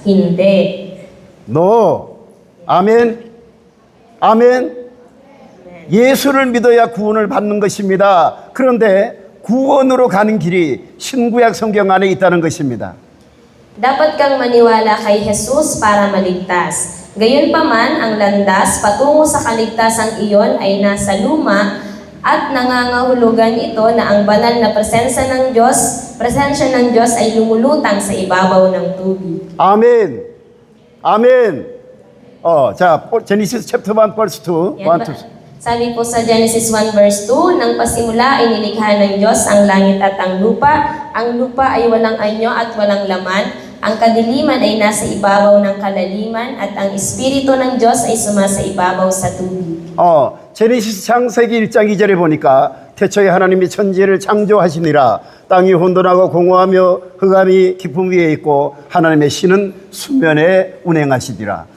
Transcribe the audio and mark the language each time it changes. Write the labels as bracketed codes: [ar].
[tl] Hindi. [ko] No. 아멘. 아멘. 예수를 믿어야 구원을 받는 것입니다. 그런데 구원으로 가는 길이 신구약 성경 안에 있다는 것입니다. [tl] Dapat kang maniwala kay Jesus para maligtas. Gayunpaman, ang landas patungo sa kaligtasang iyon ay nasa luma at nangangahulugan ito na ang banal na presensya ng Diyos ay lumulutang sa ibabaw ng tubig. [ko] 아멘. 아멘. 자, 제니시스 챕터 1 verse 2. [tl] Yan 1 ba? 2. Sabi po sa Genesis 1 verse 2, nang pasimula ay nilikha ng Diyos ang langit at ang lupa. Ang lupa ay walang anyo at walang laman. Ang kadiliman ay nasa ibabaw ng kalaliman at ang Espiritu ng Diyos ay sumasa ibabaw sa tubig. [ko] 제네시스 창세기 1장 2절에 보니까 태초에 하나님이 천지를 창조하시니라. 땅이 혼돈하고 공허하며 흑암이 깊음 위에 있고 하나님의 신은 수면에 운행하시리라.